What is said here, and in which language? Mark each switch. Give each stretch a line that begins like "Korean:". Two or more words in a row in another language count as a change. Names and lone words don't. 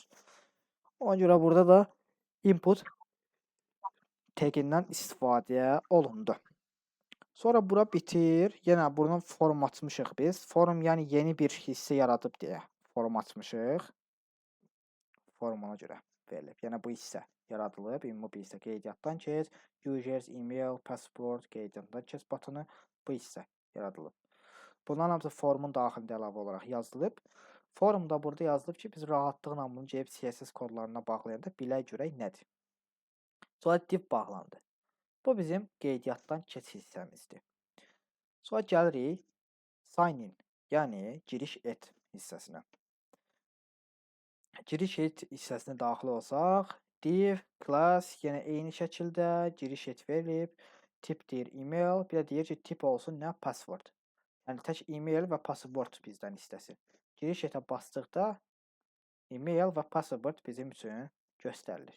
Azerbaijani: Ona görə burada da input tagindən istifadə olundu. Sonra bura bitir. Yenə bunu form açmışıq biz. Form yəni yeni bir hissə yaradıb deyə form açmışıq. Form ona görə verilib. Yəni bu hissə yaradılıb. Ümumi bir hissə qeydiyyatdan keç,
English: users, email, password,
Azerbaijani: qeydiyyatdan keç butonu bu hissə yaradılıb. Bunların hamısı formun daxilində əlavə olaraq yazılıb. Forumda burada yazılıb ki, biz rahatlıqla bunu gəlib CSS kodlarına bağlayanda bilək görək nədir. Sonra div bağlandı. Bu bizim qeydiyyatdan keç hissəmizdir. Sonra gəlirik
English: sign in,
Azerbaijani: yəni giriş et hissəsinə. Giriş et hissəsinə daxil olsaq, div, class yenə eyni şəkildə giriş et verilib. Tip deyir email, bir də deyir ki, tip olsun nə? Password. Yəni tək email və password bizdən istəsin. Giriş etə basdıqda email və password bizim üçün göstərilir.